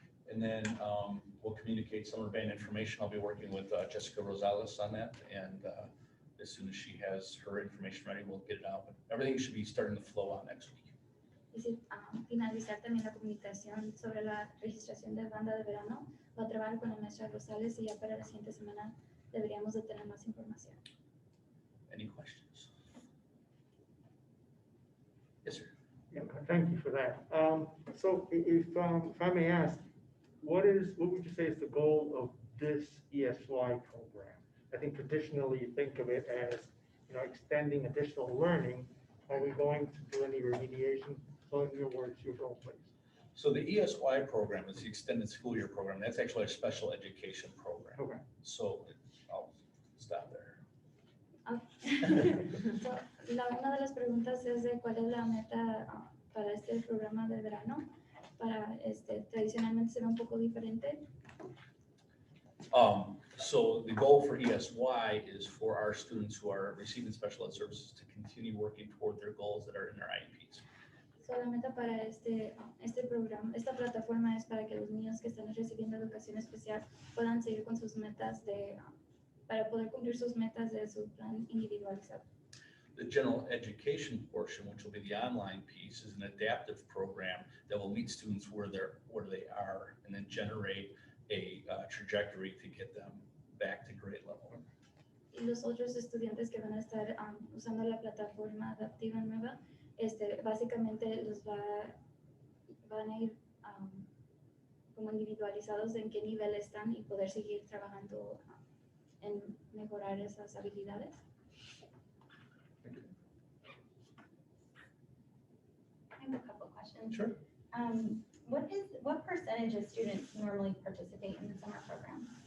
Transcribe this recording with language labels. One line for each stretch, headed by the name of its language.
English: And then we'll communicate summer band information. I'll be working with Jessica Rosales on that, and as soon as she has her information ready, we'll get it out. But everything should be starting to flow out next week.
Spanish: Y si, finalizar también la comunicación sobre la registración de banda de verano, va a trabajar con la maestra Rosales y ya para la siguiente semana deberíamos de tener más información.
English: Any questions? Yes, sir. Yeah, thank you for that. So if I may ask, what would you say is the goal of this ESY program? I think traditionally you think of it as, extending additional learning. Are we going to do any remediation? So in your words, your goal, please. So the ESY program is the extended school year program. That's actually a special education program. Okay. So I'll stop there. So,
Spanish: una de las preguntas es de cuál es la meta para este programa de verano. Tradicionalmente será un poco diferente.
English: So the goal for ESY is for our students who are receiving special ed services to continue working toward their goals that are in their IEPs. So,
Spanish: la meta para este programa, esta plataforma es para que los niños que están recibiendo educación especial puedan seguir con sus metas para poder cumplir sus metas de su plan individualizado.
English: The general education portion, which will be the online piece, is an adaptive program that will meet students where they are and then generate a trajectory to get them back to grade level.
Spanish: Y los otros estudiantes que van a estar usando la plataforma adaptiva nueva, básicamente van a ir como individualizados en qué nivel están y poder seguir trabajando en mejorar esas habilidades.
English: I have a couple of questions. Sure. What percentage of students normally participate in the summer program?